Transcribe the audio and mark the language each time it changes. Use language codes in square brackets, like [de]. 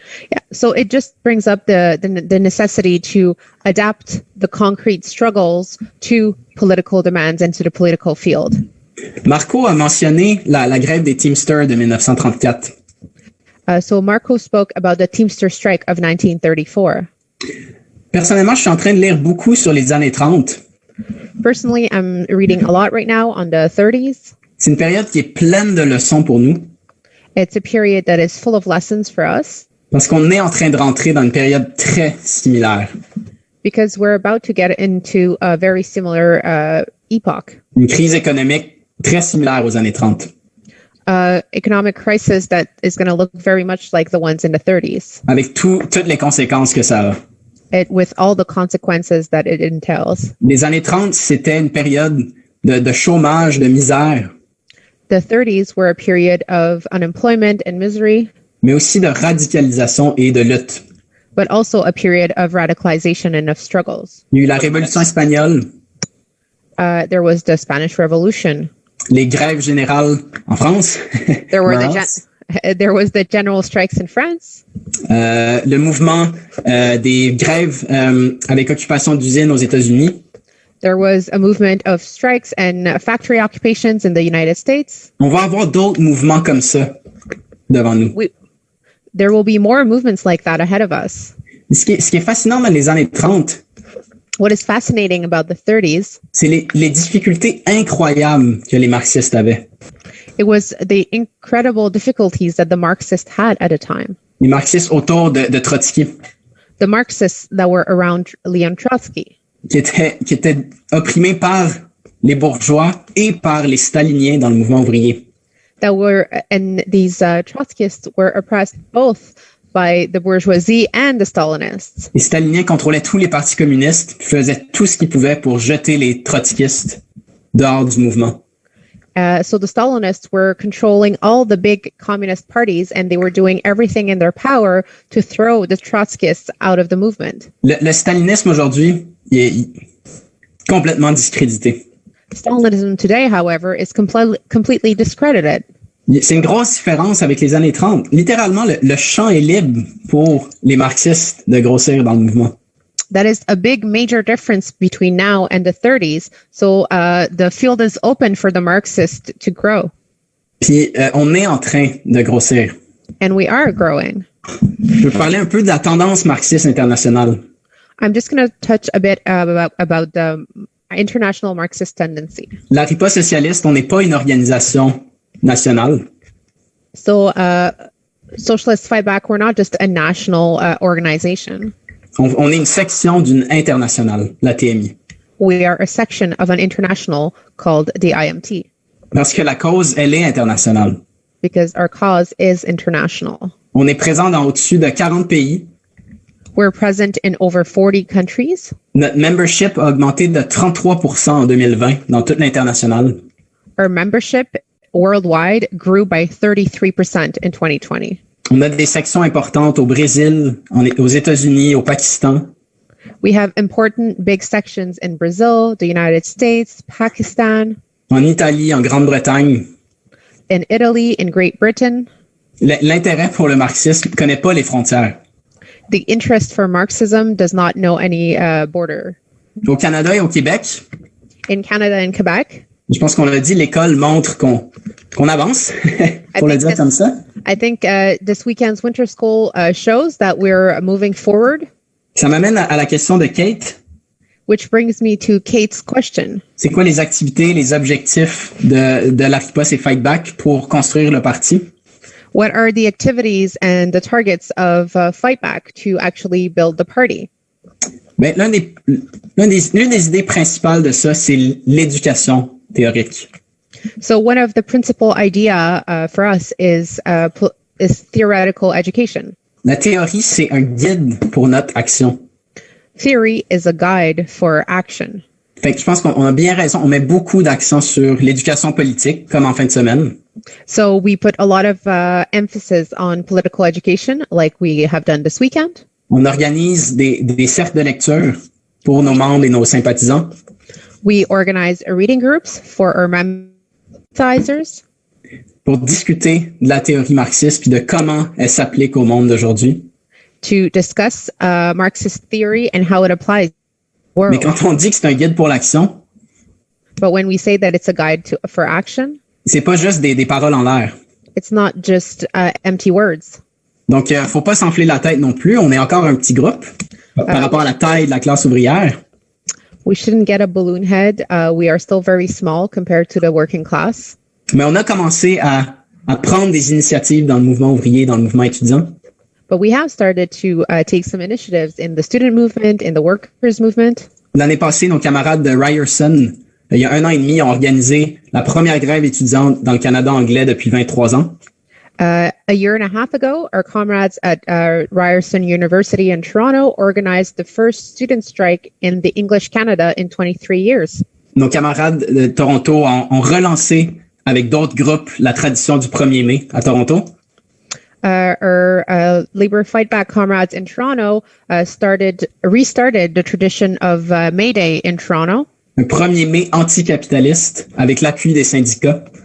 [en] Yeah, so it just brings up the necessity to adapt the concrete struggles to political demands and to the political field. [fr] Marco a mentionné la grève des Teamsters de 1934. [en] So Marco spoke about the Teamster strike of 1934. [fr] Personnellement, je suis en train de lire beaucoup sur les années 30. [en] Personally, I'm reading a lot right now on the 30s. [fr] C'est une période qui est pleine de leçons pour nous. [en] It's a period that is full of lessons for us. [fr] Parce qu'on est en train de rentrer dans une période très similaire. [en] Because we're about to get into a very similar epoch. [fr] Une crise économique très similaire aux années 30. [en] Economic crisis that is going to look very much like the ones in the 30s. [fr] Avec toutes les conséquences que ça a. [en] With all the consequences that it entails. [fr] Les années 30, c'était une période de chômage, de misère. [en] The 30s were a period of unemployment and misery. [fr] Mais aussi de radicalisation et de lutte. [en] But also a period of radicalization and of struggles. [fr] Il y a eu la révolution espagnole. [en] There was the Spanish Revolution. [fr] Les grèves générales en France. [en] There was the general strikes in France. [fr] Le mouvement des grèves avec occupation d'usines aux États-Unis. [en] There was a movement of strikes and factory occupations in the United States. [fr] On va avoir d'autres mouvements comme ça devant nous. [en] There will be more movements like that ahead of us. [fr] Ce qui est fascinant dans les années 30, [en] what is fascinating about the 30s, [fr] c'est les difficultés incroyables que les marxistes avaient. [en] It was the incredible difficulties that the Marxists had at a time. [fr] Les marxistes autour de Trotsky. [en] The Marxists that were around Leon Trotsky. [fr] Qui étaient opprimés par les bourgeois et par les staliniens dans le mouvement ouvrier. [en] And these Trotskyists were oppressed both by the bourgeoisie and the Stalinists. [fr] Les staliniens contrôlaient tous les partis communistes, faisaient tout ce qu'ils pouvaient pour jeter les trotskistes dehors du mouvement. [en] So the Stalinists were controlling all the big communist parties, and they were doing everything in their power to throw the Trotskyists out of the movement. [fr] Le stalinisme aujourd'hui est complètement discrédité. [en] Stalinism today, however, is completely discredited. [fr] C'est une grosse différence avec les années 30. Littéralement, le champ est libre pour les marxistes de grossir dans le mouvement. [en] That is a big major difference between now and the 30s. So the field is open for the Marxists to grow. [fr] Puis on est en train de grossir. [en] And we are growing. [fr] Je veux parler un peu de la tendance marxiste internationale. [en] I'm just going to touch a bit about the international Marxist tendency. [fr] La riposte socialiste, on n'est pas une organisation nationale. [en] So Socialists Fight Back, we're not just a national organization. [fr] On est une section d'une internationale, la TMI. [en] We are a section of an international called the IMT. [fr] Parce que la cause, elle est internationale. [en] Because our cause is international. [fr] On est présent dans au-dessus de 40 pays. [en] We're present in over 40 countries. [fr] Notre membership a augmenté de 33% en 2020 dans toute l'international. [en] Our membership worldwide grew by 33% in 2020. [fr] On a des sections importantes au Brésil, aux États-Unis, au Pakistan. [en] We have important big sections in Brazil, the United States, Pakistan. [fr] En Italie, en Grande-Bretagne. [en] In Italy, in Great Britain. [fr] L'intérêt pour le marxisme ne connaît pas les frontières. [en] The interest for Marxism does not know any border. [fr] Au Canada et au Québec. [en] In Canada and Quebec. [fr] Je pense qu'on l'a dit, l'école montre qu'on avance, pour le dire comme ça. [en] I think this weekend's winter school shows that we're moving forward. [fr] Ça m'amène à la question de Kate. [en] Which brings me to Kate's question. [fr] C'est quoi les activités, les objectifs de la riposte et Fight Back pour construire le parti? [en] What are the activities and the targets of Fight Back to actually build the party? [fr] Ben, l'une des idées principales de ça, c'est l'éducation théorique. [en] So one of the principal idea for us is theoretical education. [fr] La théorie, c'est un guide pour notre action. [en] Theory is a guide for action. [fr] Fait que je pense qu'on a bien raison. On met beaucoup d'accent sur l'éducation politique, comme en fin de semaine. [en] So we put a lot of emphasis on political education, like we have done this weekend. [fr] On organise des cercles de lecture pour nos membres et nos sympathisants. [en] We organize reading groups for our sympathizers. [fr] pour discuter de la théorie marxiste puis de comment elle s'applique au monde d'aujourd'hui. [en] to discuss Marxist theory and how it applies to the world. [fr] Mais quand on dit que c'est un guide pour l'action, [en] But when we say that it's a guide for action, [fr] c'est pas juste des paroles en l'air. [en] it's not just empty words. [fr] Donc, faut pas s'enfler la tête non plus. On est encore un petit groupe par rapport à la taille de la classe ouvrière. [en] We shouldn't get a balloon head. We are still very small compared to the working class. [fr] Mais on a commencé à prendre des initiatives dans le mouvement ouvrier, dans le mouvement étudiant. [en] But we have started to take some initiatives in the student movement, in the workers movement. [fr] L'année passée, nos camarades de Ryerson, il y a 1 an et demi, ont organisé la première grève étudiante dans le Canada anglais depuis 23 ans. [en] A year and a half ago, our comrades at Ryerson University in Toronto organized the first student strike in the English Canada in 23 years. [fr] Nos camarades de Toronto ont relancé avec d'autres groupes la tradition du 1er mai à Toronto. [en] Our labor fight back comrades in Toronto restarted the tradition of May Day in Toronto. [fr] Un 1er mai anticapitaliste avec l'appui des syndicats.